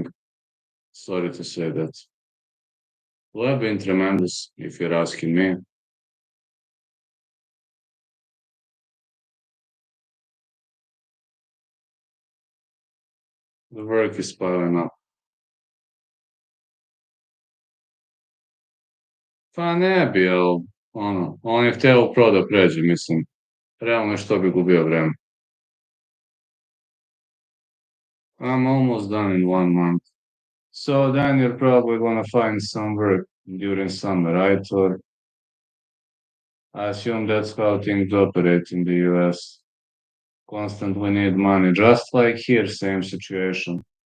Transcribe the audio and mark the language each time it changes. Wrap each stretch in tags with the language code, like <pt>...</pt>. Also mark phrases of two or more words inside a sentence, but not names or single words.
<en>Sorry to say that. Would have been tremendous if you're asking me. The work is piling up.</en> <sr>Pa ne bi, ali on je hteo pro da pređe, mislim. Realno je što bi gubio vreme.</sr> <en>I'm almost done in 1 month. So then you're probably gonna find some work during summer, right? Or I assume that's how things operate in the US. Constantly need money, just like here, same situation.</en>